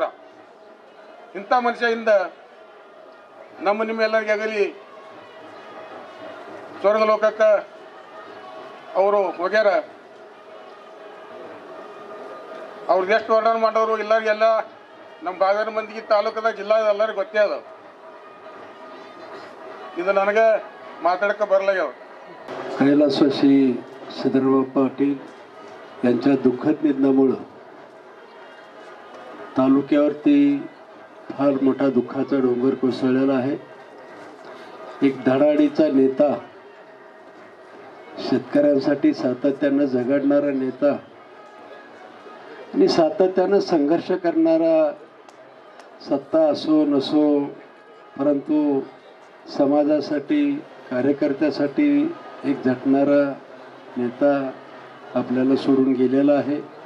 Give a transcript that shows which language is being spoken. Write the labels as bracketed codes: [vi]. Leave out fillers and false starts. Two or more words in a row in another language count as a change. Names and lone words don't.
[kn] ಇಂಥ ಮನುಷ್ಯದಿಂದ ನಿಮ್ಮೆಲ್ಲರಿಗೆ ಆಗಲಿ ಸ್ವರ್ಗ ಲೋಕಕ್ಕೆ ಅವರು ಹೋಗ್ಯಾರ. ಅವ್ರದ್ದು ಎಷ್ಟು ವರ್ಣನೆ ಮಾಡೋರು ಎಲ್ಲರಿಗೆಲ್ಲ ನಮ್ಮ ಭಾಗದ ಮಂದಿಗೆ ತಾಲೂಕದ ಜಿಲ್ಲಾದ ಎಲ್ಲರಿಗೂ ಗೊತ್ತೇ ಅದ. ಇದು ನನಗೆ ಮಾತಡಕ ಭರಲಾ. [mr] कैलासवासी सिद्धरामय्या पाटील यांच्या दुःखद निधनामुळं तालुक्यावरती फार मोठा दुःखाचा डोंगर कोसळलेला आहे. एक धडाडीचा नेता, शेतकऱ्यांसाठी सातत्यानं झगडणारा नेता आणि सातत्यानं संघर्ष करणारा, सत्ता असो नसो परंतु समाजासाठी कार्यकर्त्यासाठी एक झटणारा नेता आपल्याला सोडून गेलेला आहे.